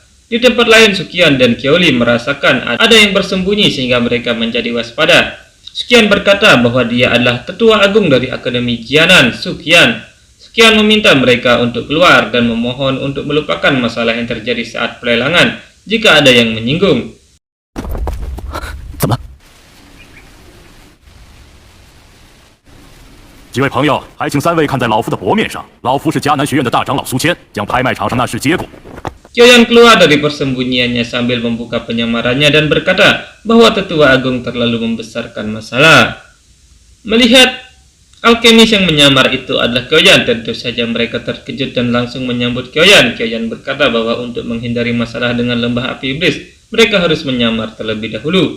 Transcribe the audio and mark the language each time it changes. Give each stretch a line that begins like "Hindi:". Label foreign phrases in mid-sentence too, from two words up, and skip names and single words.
Indonesian: Di tempat lain, Suqian dan Qiuli merasakan ada yang bersembunyi sehingga mereka menjadi waspada. Suqian berkata bahwa dia adalah tetua agung dari Akademi Jianan, Suqian. Suqian meminta mereka untuk keluar dan memohon untuk melupakan masalah yang terjadi saat pelelangan jika ada yang menyinggung.
Chinese: 怎么了？几位朋友，还请3位看在老夫的薄面上，老夫是迦南学院的大长老苏谦，将拍卖场上那事结果。
Indonesian: Qiuyan keluar dari persembunyiannya sambil membuka penyamarannya dan berkata bahwa tetua agung terlalu membesarkan masalah. Melihat alkemis yang menyamar itu adalah Qiuyan, tentu saja mereka terkejut dan langsung menyambut Qiuyan. Qiuyan berkata bahwa untuk menghindari masalah dengan lembah api iblis, mereka harus menyamar terlebih dahulu.